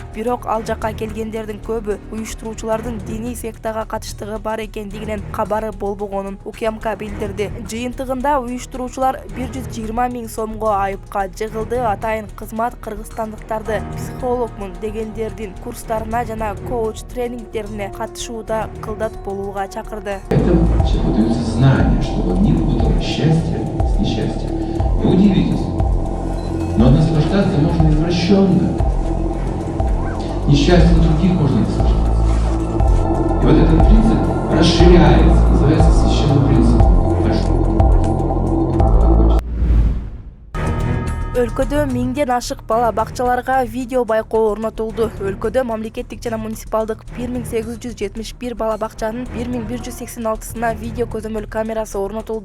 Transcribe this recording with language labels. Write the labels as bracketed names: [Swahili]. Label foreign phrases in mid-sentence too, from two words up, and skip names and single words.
[Kyrgyz] Бирок ал жакка келгендердин көбү уюштуруучулардын диний сектага катыштыгы бар экендигинен кабары болбогонун УКМК билдирди. Жыйынтыгында уюштуруучулар 120 000 сомго айыпка жыгылды. Атайын кызмат кыргызстандыктарды психологмун дегендердин курстарына жана коуч тренингтерине катышууда кылдат болууга чакырды. [Russian] Это человеку даются знания, чтобы он не путал счастье с несчастьем. Вы удивитесь, но наслаждаться можно извращенно. Несчастье других можно наслаждаться. И вот этот принцип расширяется, называется священным принципом. [Kyrgyz] Өлкөдө 1000ден ашык бала бакчаларга видео байкоо орнотулду. Өлкөдө мамлекеттик жана муниципалдык 1871 бала бакчанын 1186-сына видео көзөмөл камерасы орнотулду.